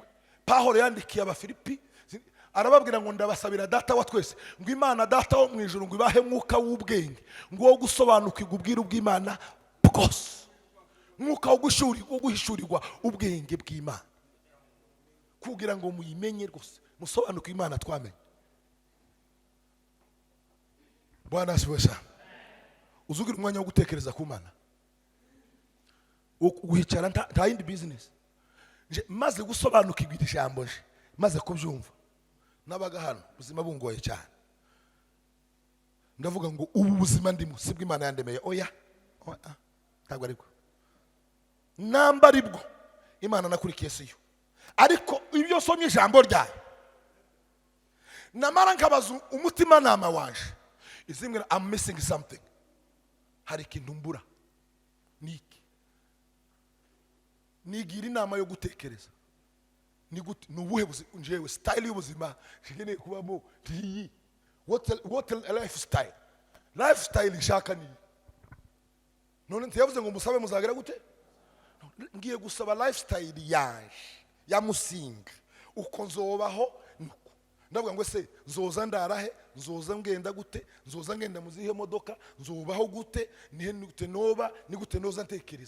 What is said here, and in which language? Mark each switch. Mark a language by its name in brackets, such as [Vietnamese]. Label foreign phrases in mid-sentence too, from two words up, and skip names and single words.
[Kinyarwanda] Pawulo yandikiye Abafilipi arababwira ngo ndabasabira data wa twese ngo Imana data wo mu ijuru ngo ibahe mwuka w'ubwenge ngo wo gusobanukirwa ubwiru bw'Imana bwose, mwuka wo guhishurirwa ubwenge bw'Imana kugira ngo muyimenye rwose, musobanukirwe Imana twamenye. Bwana asiwe sana. Uzugira umwanya wo gutekereza ku Mana, uhicara nta yindi business. Maze gusobanukirwa ijambo nje, maze kubyumva nabaga hano ubuzima bungoye cyane, ndavuga ngo ubu buzima ndimo sibwo Imana yandemeye. Oya, ntabwo ariko namba aribwo Imana nakurikiye siyo. Ariko ibyo somye ijambo ryayo namara nkabaza umutima nama wanje izimwe, [English] I'm missing something, [Kinyarwanda] hari ikintu mbura. Niki nigira inama yo gutekereza ni gute nubuhe njewe style y'ubuzima nkeneye kubamo ntiyi. [English] What a lifestyle [Kinyarwanda] nshaka ni none ntiyavuze ngo musabe muzagira gute. Ngiye gusaba lifestyle yaje ya Musinga uko nzobaho nuko ndavuga ngo se nzoza ndarahe, nzoza ngenda gute, nzoza ngenda muzihe modoka, nzobaho gute, nihe gute noba, ni gute noza ntekereza.